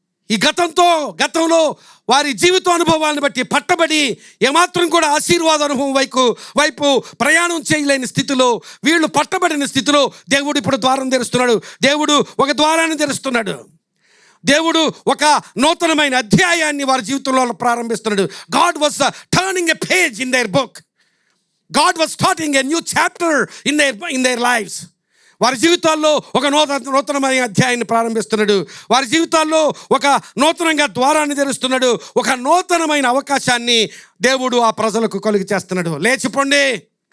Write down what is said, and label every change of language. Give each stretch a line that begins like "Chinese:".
Telugu: ఈ గతంలో వారి జీవిత అనుభవాలను బట్టి పట్టబడి ఏమాత్రం కూడా ఆశీర్వాద అనుభవం వైపు ప్రయాణం చేయలేని స్థితిలో, వీళ్ళు పట్టబడిన స్థితిలో దేవుడు ఇప్పుడు ద్వారం తెరుస్తున్నాడు. దేవుడు ఒక ద్వారాన్ని తెరుస్తున్నాడు. దేవుడు ఒక నూతనమైన అధ్యాయాన్ని వారి జీవితంలో ప్రారంభిస్తున్నాడు.
English: God was turning a page in their book. God was starting a new chapter in their lives.
Telugu: వారి జీవితాల్లో ఒక నూతనమైన అధ్యాయాన్ని ప్రారంభిస్తున్నాడు. వారి జీవితాల్లో ఒక నూతనంగా ద్వారాన్ని తెరుస్తున్నాడు. ఒక నూతనమైన అవకాశాన్ని దేవుడు ఆ ప్రజలకు కలుగ చేస్తున్నాడు. లేచిపోండి.